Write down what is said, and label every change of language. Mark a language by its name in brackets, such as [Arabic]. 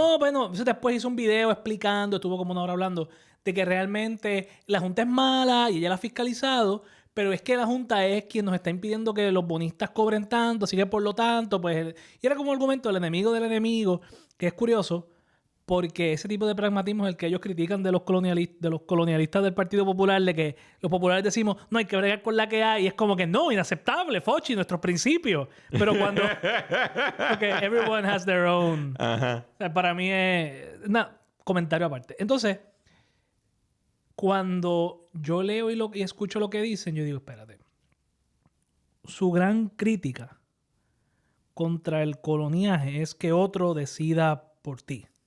[Spanish] No, bueno, después hizo un video explicando, estuvo como una hora hablando de que realmente la Junta es mala y ella la ha fiscalizado, pero es que la Junta es quien nos está impidiendo que los bonistas cobren tanto, así que por lo tanto, pues... Y era como un argumento del enemigo, que es curioso, porque ese tipo de pragmatismo es el que ellos critican de los colonialistas del Partido Popular, de que los populares decimos, no, hay que bregar con la que hay, y es como que no, inaceptable, Fochi, nuestros principios. Pero cuando... Porque [English] everyone has their own. [Spanish] Ajá. O sea, para mí es... comentario aparte. Entonces, cuando yo leo y escucho lo que dicen, yo digo, espérate. Su gran crítica contra el coloniaje es que otro decida por ti.